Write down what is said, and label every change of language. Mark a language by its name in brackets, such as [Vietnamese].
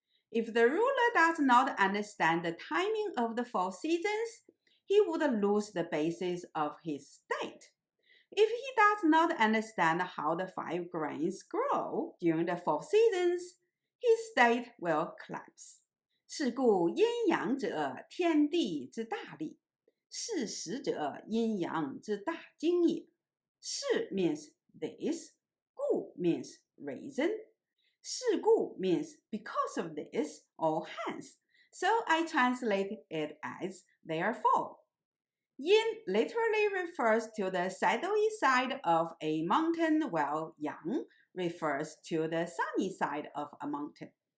[English] If the ruler does not understand the timing of the 4 seasons, he would lose the basis of his state. If he does not understand how the 5 grains grow during the 4 seasons, his state will collapse. [Chinese] 是故阴阳者，天地之大力；是时者，阴阳之大精也。 [English] 是 means this, 故 means reason. 是故 means because of this or hence, so I translate it as therefore. Yin literally refers to the shadowy side of a mountain, while yang refers to the sunny side of a mountain.